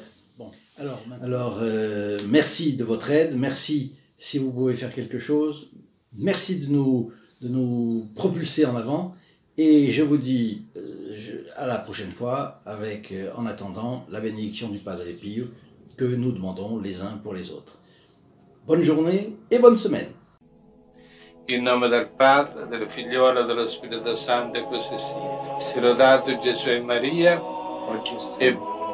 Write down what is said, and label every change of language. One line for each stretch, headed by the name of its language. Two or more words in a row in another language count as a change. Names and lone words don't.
French: Bon, alors merci de votre aide, merci si vous pouvez faire quelque chose, merci de nous propulser en avant, et je vous dis à la prochaine fois, avec, en attendant, la bénédiction du Padre Pio que nous demandons les uns pour les autres. Bonne journée et bonne semaine.
Italian: In nome del Padre, del Figliolo e dello Spirito Santo, e così sia. Sia lodato Gesù e Maria, e